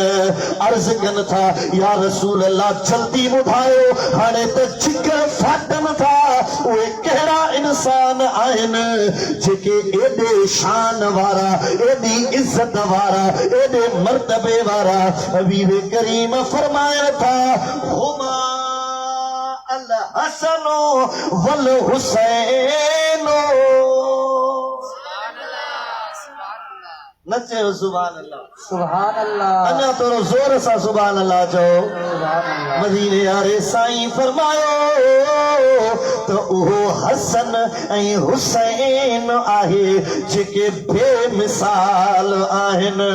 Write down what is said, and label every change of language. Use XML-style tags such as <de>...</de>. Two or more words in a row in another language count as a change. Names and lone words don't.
<sd>अर्ज़ कनि था,</sd> <ar>يا رسول الله</ar> <sd>जल्दी ॿुधायो, हाणे त जिगर फाटनि था, उहे कहिड़ा इंसान आहिनि जेके एॾे शान वारा, एॾी इज़त वारा, एॾे मर्तबे वारा। हबीब करीम फरमाया था,</sd> <ar>هما الحسن والحسين.</ar> <sd>न चयो</sd> <ar>سبحان الله, سبحان الله,</ar> <sd>अञा थोरो ज़ोर सां</sd> <ar>سبحان الله</ar> <sd>चओ। मदीने वारे साईं फरमायो त उहो हसन ऐं हुसैन आहे जेके बेमिसाल आहिनि।</sd>